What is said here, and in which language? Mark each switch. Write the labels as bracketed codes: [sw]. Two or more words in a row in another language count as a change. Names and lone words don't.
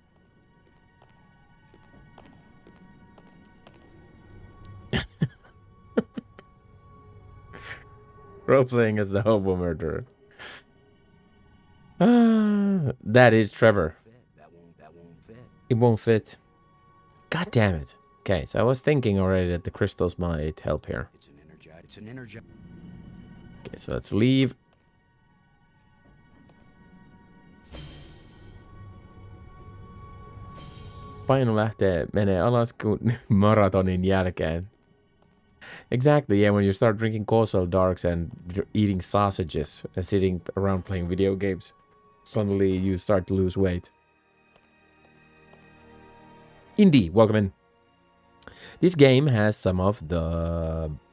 [en] Role-playing as the hobo murderer. That is Trevor. That won't fit. It won't fit. God damn it. Okay, so I was thinking already that the crystals might help here. It's an energize. Okay, so let's leave. [fi] Paino menee alas kuin maratonin jälkeen. [en] Exactly, yeah, when you start drinking Coastal Darks and eating sausages and sitting around playing video games, suddenly you start to lose weight. Indy, welcome in. This game has some of the...